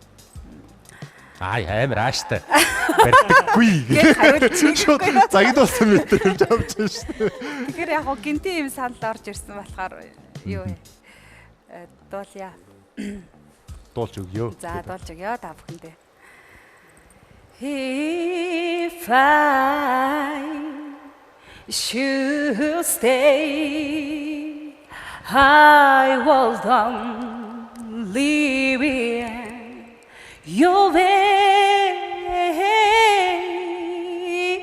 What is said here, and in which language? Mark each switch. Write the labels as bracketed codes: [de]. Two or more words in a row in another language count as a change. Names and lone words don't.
[mn] амар ааштай. Барьдаггүй гэж шууд загидуулсан мэтэр хэлж авч байна шүү дээ. Тэгэхээр яг гоо гинти юм санал орж ирсэн болохоор юу дуулъя. Дуулж өгье. За дуулж өгье та бүхэндээ. [en] If I should stay, I will live in your way.